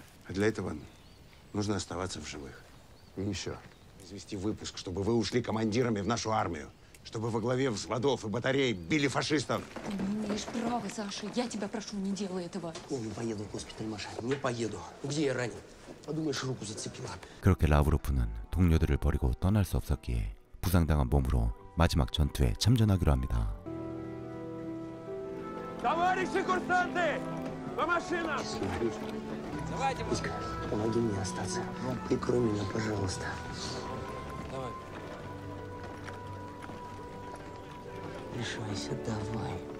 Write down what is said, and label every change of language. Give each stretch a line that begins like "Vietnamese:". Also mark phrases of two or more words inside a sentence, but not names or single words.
Russian: А для этого нужно оставаться в живых. И еще. Извести выпуск, чтобы вы ушли командирами в нашу армию. Чтобы во главе взводов и батарей били фашистов. Ты не имеешь права, Саша. Я тебя прошу, не делай этого. Я не поеду в госпиталь, Маша. Не поеду. Где я ранен? Подумаешь, руку зацепила.
Korean: 그렇게 라브로프는 동료들을 버리고 떠날 수 없었기에 부상당한 몸으로 마지막 전투에 참전하기로 합니다.
Russian: Товарищи курсанты! По машинам! Митька, помоги мне остаться. Прикрой меня, пожалуйста. Давай. Решайся, давай.